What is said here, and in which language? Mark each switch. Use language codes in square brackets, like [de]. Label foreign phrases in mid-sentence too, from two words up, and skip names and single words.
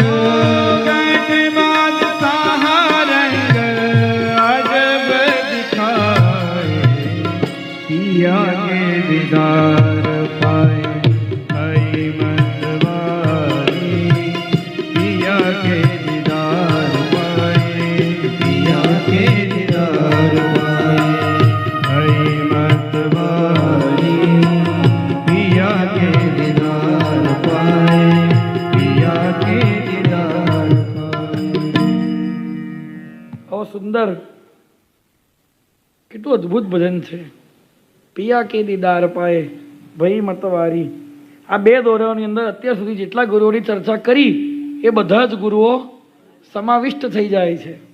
[hi] बैठे बादशाह रंग अजब दिखाए पिया के दीदार पाए हई मतवारी पिया के दीदार पाए पिया के दीदार पाए हई मतवारी पिया के दीदार पाए पिया के दीदार [gu] આવો સુંદર કેટલું અદ્ભુત ભજન છે. [hi] पिया के दीदार पाए भई मतवारी. [gu] આ બે દોરાઓની અંદર અત્યાર સુધી જેટલા ગુરુઓની ચર્ચા કરી એ બધા જ ગુરુઓ સમાવિષ્ટ થઈ જાય છે.